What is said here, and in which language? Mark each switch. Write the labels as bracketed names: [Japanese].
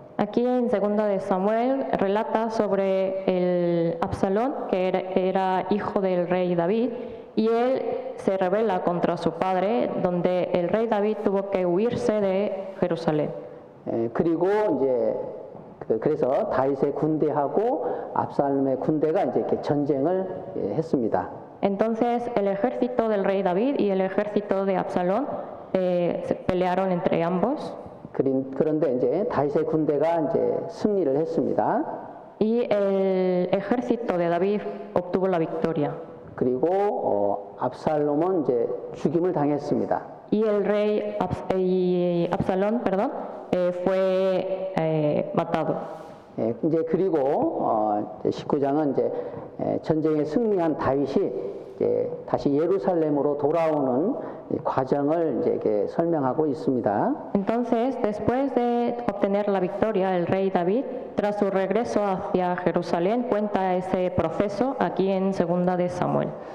[Spanish] Aquí en Segunda de Samuel relata sobre el Absalón, que era hijo del rey David, y él se rebela contra su padre, donde el rey David tuvo que huirse de Jerusalén. [Korean] 그리고 이제 그래서 다윗의 군대하고 압살롬의 군대가 이제 이렇게 전쟁을 했습니다. [Spanish] Entonces el ejército del rey David y el ejército de Absalón se pelearon entre ambos. [Korean] 그런데 이제 다윗의 군대가 이제 승리를 했습니다. [Spanish] Y el ejército de David obtuvo la victoria. [Korean] 그리고 압살롬은 이제 죽임을 당했습니다. [Spanish] Y el rey Absalón, fue matado. [Korean] 이제 그리고 19장은 이제 전쟁에 승리한 다윗이 이제 다시 예루살렘으로 돌아오는 과정을 이제 이렇게 설명하고 있습니다. [Spanish] Entonces, después de obtener la victoria, el rey David, tras su regreso hacia Jerusalén, cuenta ese proceso aquí en Segunda de Samuel.